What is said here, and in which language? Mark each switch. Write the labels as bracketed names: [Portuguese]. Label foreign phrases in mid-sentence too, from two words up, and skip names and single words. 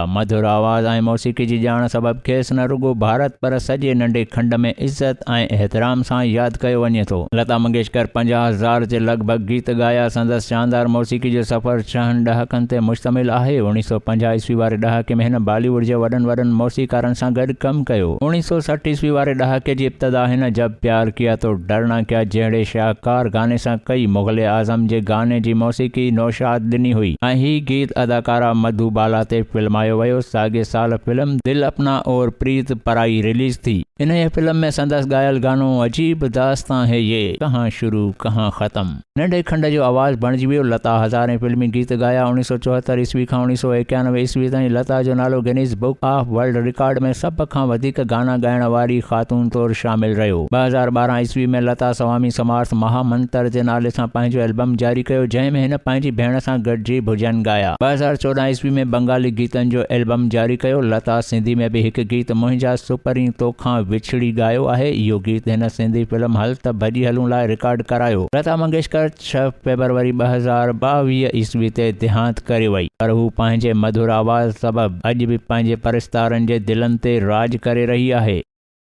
[Sindhi] मधुर आवाज़ ऐं मौसीक़ी जी ॼाण सबबि खेसि न रुगो भारत पर सॼे नंढे खंड में इज़त ऐं एहतराम सां यादि कयो वञे थो। लता मंगेशकर 50,000 जे लॻभॻि गीत ॻाया। संदसि शानदार मौसीक़ी जो सफ़र 6 ॾहाकनि ते मुश्तमिल आहे। 1950 ईस्वी वारे ॾहाके में हिन बॉलीवुड जे वॾनि मौसीक़ारनि सां गॾु कमु कयो। 1960 ईस्वी वारे ॾहाके जी इब्तिदा हिन जब प्यार किया तो डरना क्या जहिड़े शाहकार गाने सां कई। मुग़ल आज़म जे गाने जी मौसीक़ी नौशाद ॾिनी हुई ऐं हीउ गीत अदाकारा मधुबाला ते फिल्मायो वियो। साॻे साल फिल्म दिल अपना और प्रीत पराई रिलीज़ थी। इन फिल्म में संदसि ॻायल गानो अजीब दास्तां है ये, कहाँ शुरू कहाँ ख़त्म नंढे खंड जो आवाज़ बणिजी वियो। लता हज़ारें फिल्मी गीत ॻाया। 1974 ईस्वी खां 1991 ईस्वी ताईं लता जो नालो गिनीज़ बुक ऑफ वर्ल्ड रिकॉर्ड में सभ खां वधीक गाना ॻाइण वारी ख़ातून तौरु शामिल रहियो। 2012 ईस्वी में लता स्वामी समार्थ महामंत्र जे नाले सां पंहिंजो एल्बम जारी कयो, जंहिं में हिन पंहिंजी भेण सां गॾिजी भुजन ॻाया। 2014 ईस्वी में बंगाली गीतनि जो एल्बम जारी कयो। लता सिंधी में बि हिकु गीत मुंहिंजा सुपरी तोखां विछड़ी ॻायो आहे। इहो गीत हिन सिंधी फिल्म हल त भॼी हलूं लाइ रिकॉर्ड करायो। लता मंगेशकर 6 फरवरी 2022 ईस्वी ते देहांत करे वई, पर हू पंहिंजे मधुर आवाज़ सबबि अॼु बि पंहिंजे परिस्तारनि जे दिलनि ते राज करे रही आहे।